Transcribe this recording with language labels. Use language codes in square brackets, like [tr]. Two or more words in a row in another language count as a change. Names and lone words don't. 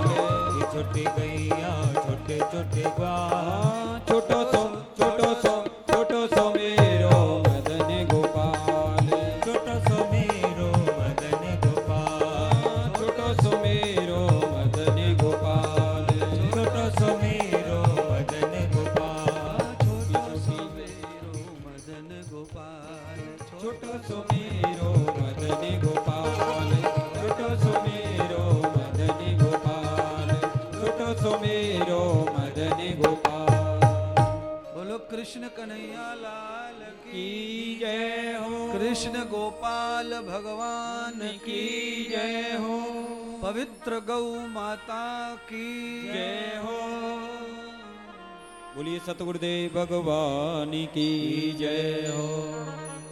[bra] छोटी गैया छोटे छोटे ग्वाल, छोटो सो मेरो मदन गोपाल, छोटो सो मेरो मदन गोपाल, छोटो सो मेरो मदन गोपाल, छोटो सो मेरो मदन गोपाल, छोटो सो मेरो मदन गोपाल, छोटो सो मेरो मदन गोपाल, छोटो सो मेरो मदन गोपाल, छोटो सो मेरो मदन गोपाल। [hi] बोलो कृष्ण कन्हैया लाल की जय हो, कृष्ण गोपाल भगवान की जय हो, पवित्र गौ माता की जय हो। बोलिए सतगुरुदेव भगवान की जय हो।